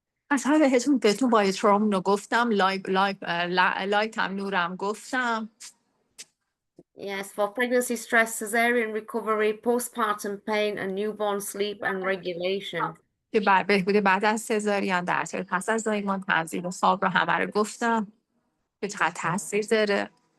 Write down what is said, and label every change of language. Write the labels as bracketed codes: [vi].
[fa] اصلا بهتون بایوترون رو گفتم، لایت هم نورم گفتم. [en] Yes, for pregnancy stress, cesarean recovery, postpartum pain, and newborn sleep and regulation. [fa] که بهبود بعد از سزارین، در طول پس از زایمان، تنظیم و خواب رو همه رو گفتم که چقدر تاثیر داره.